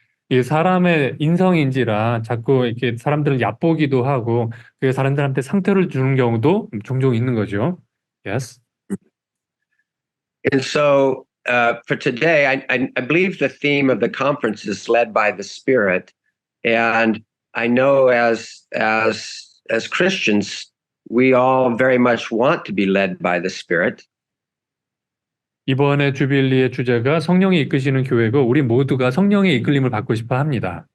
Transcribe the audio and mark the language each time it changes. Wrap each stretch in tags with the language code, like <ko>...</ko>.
<ko>이 사람의 인성인지라 자꾸 이렇게 사람들을 얕보기도 하고 그 사람들한테 상처를 주는 경우도 종종 있는 거죠.</ko> <en>Yes. And so for today, I believe the theme of the conference is led by the Spirit, and I know as Christians, we all very much want to be led by the Spirit.</en> <ko>이번에 주빌리의 주제가 성령이 이끄시는 교회고 우리 모두가 성령의 이끌림을 받고 싶어 합니다.</ko>